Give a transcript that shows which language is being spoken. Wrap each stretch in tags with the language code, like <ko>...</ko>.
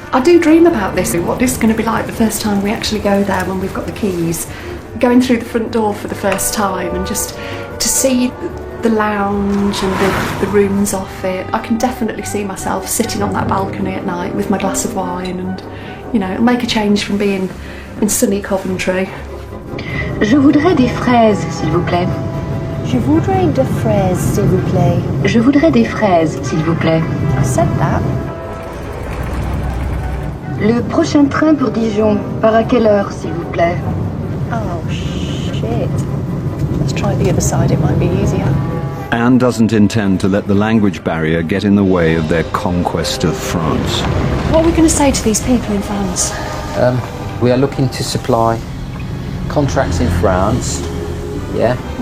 <en>I do dream about this, what this is going to be like the first time we actually go there when we've got the keys. Going through the front door for the first time and just to see the lounge and the rooms off it. I can definitely see myself sitting on that balcony at night with my glass of wine and, you know, it'll make a change from being in sunny Coventry.</en> <fr>Je voudrais des fraises, s'il vous plaît. Je voudrais des fraises, s'il vous plaît. Je voudrais des fraises, s'il vous plaît.</fr> <en>I said that.</en> <fr>Le prochain train pour Dijon, par à quelle heure, s'il vous plaît?</fr> <en>Oh, shit. Let's try the other side, it might be easier. Anne doesn't intend to let the language barrier get in the way of their conquest of France. What are we going to say to these people in France? We are looking to supply contracts in France, yeah?</en>